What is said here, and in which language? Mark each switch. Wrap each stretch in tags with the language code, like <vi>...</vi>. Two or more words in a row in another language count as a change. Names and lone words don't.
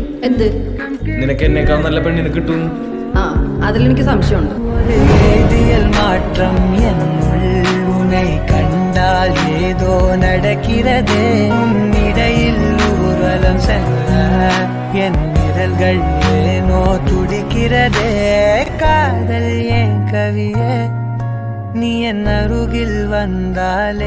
<ml>എന്ത്? നിനക്ക് എന്നേക്കാൾ നല്ല പെണ്ണിനെ കിട്ടും. അതിലെനിക്ക് സംശയമുണ്ട്.</ml> <ta>மாற்றம் என்னை கண்டால் ஏதோ நடக்கிறதே, இடையில் ஊர்வலம் செல்ல என் விரல்கள் ஏனோ துடிக்கிறதே. காதல் ஏன் கவியே நீ என் அருகில் வந்தாலே.</ta>